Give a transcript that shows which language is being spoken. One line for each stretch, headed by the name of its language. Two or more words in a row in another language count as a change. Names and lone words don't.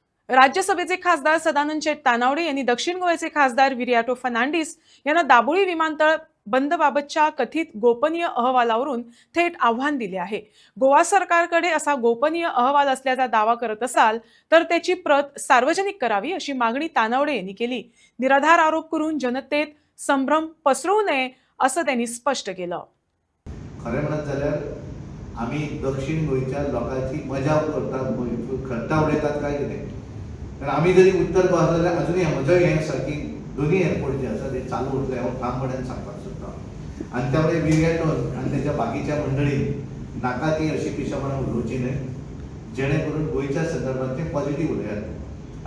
Marathi: राज्यसभेचे खासदार सदानंद शेठ तानावडे यांनी दक्षिण गोव्याचे खासदार विरियाटो फर्नांडिस यांना दाबोळी विमानतळ बंदबाबतच्या कथित गोपनीय अहवालावरून थेट आव्हान दिले आहे. गोवा सरकारकडे असा गोपनीय अहवाल असल्याचा दावा करत असाल तर त्याची प्रत सार्वजनिक करावी अशी मागणी तानावडे यांनी केली. निराधार आरोप करून जनतेत संभ्रम पसरवू नये असं त्यांनी स्पष्ट केलं.
Konkani: खरें म्हणत जाल्यार आमी दक्षिण गोंयच्या लोकांची मजा करतात, खट्टा उडयतात काय कितें. कारण आमी जरी उत्तर गोवा आसा जाल्यार अजुनूय म्हजोय हें सारकी दोनूय एअरपोर्ट जे आसा ते चालू उरले हांव ठामपणान सांगपाक सोदतां. आनी त्या वेळी विरियाटोन आनी तेच्या बाकीच्या मंडळीन नाका ती अशी पिशेपणां उलोवची न्हय, जेणे करून गोंयच्या संदर्भात ते पॉझिटीव उलयात.